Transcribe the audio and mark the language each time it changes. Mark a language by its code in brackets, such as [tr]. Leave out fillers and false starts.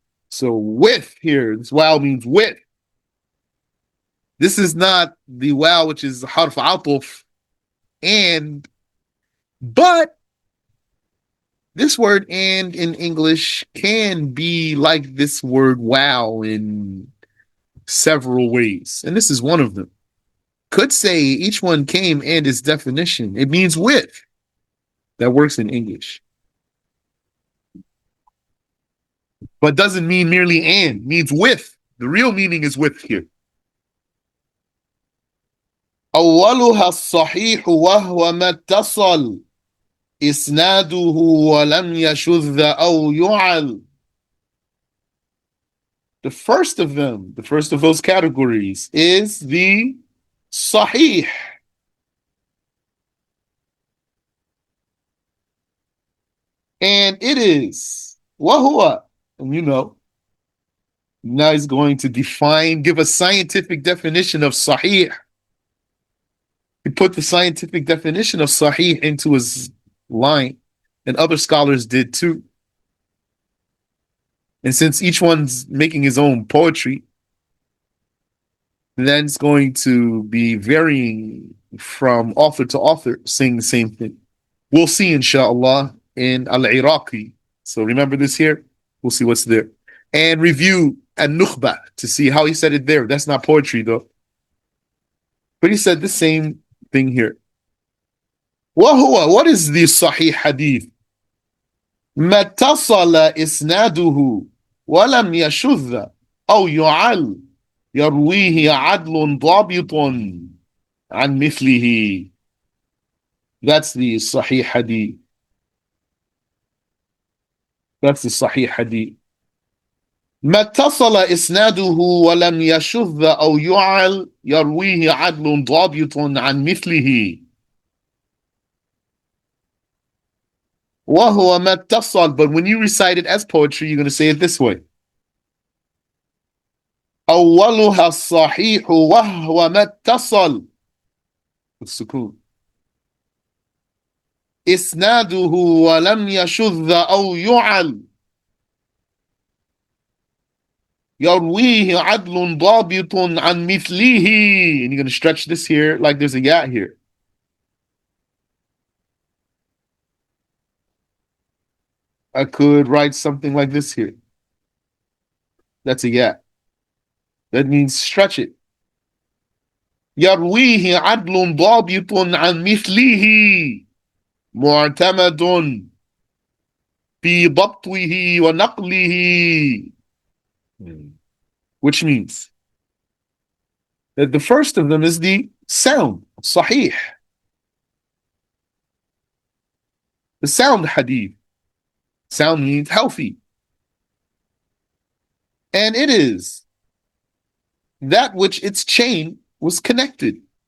[en] So with here, this wow means with. This is not the wow which is harf atuf and, but this word and in English can be like this word wow in several ways. And this is one of them. Could say each one came and its definition. It means with. That works in English. But doesn't mean merely and, means with. The real meaning is with here. [ar] أولها الصحيح وهو ما اتصل إسناده ولم يشذ أو يعل. [en] The first of them, the first of those categories is the Sahih. And it is وهو, and you know, now he's going to define, give a scientific definition of Sahih. He put the scientific definition of Sahih into his line, and other scholars did too. And since each one's making his own poetry, then it's going to be varying from author to author, saying the same thing. We'll see, inshallah, in Al-Iraqi. So remember this here. We'll see what's there. And review An-Nukhba to see how he said it there. That's not poetry, though. But he said the same thing here. What is the Sahih Hadith? [ar] ما اتصل إسناده ولم يشذ أو يعل يرويه عدل ضابط عن مثله. [en] That's the Sahih Hadith. That's the Sahih Hadith. [ar] ما اتصل إسناده ولم يشذ أو يعل يرويه عدل ضابط عن مثله. وهو ما اتصل, [en] but when you recite it as poetry, you're going to say it this way. [ar] أولها الصحيح وهو ما اتصل. السكون. إسناده ولم يشذ أو يعل يرويه عدل ضابط عن مثله. [en] And you're going to stretch this here like there's a ya here. I could write something like this here. That's a ya. That means stretch it. [ar] يرويه عدل ضابط عن مثله معتمد في ضبطه ونقله. [en] Which means that the first of them is the sound, sahih. The sound hadith. Sound means healthy. And it is that which its chain was connected.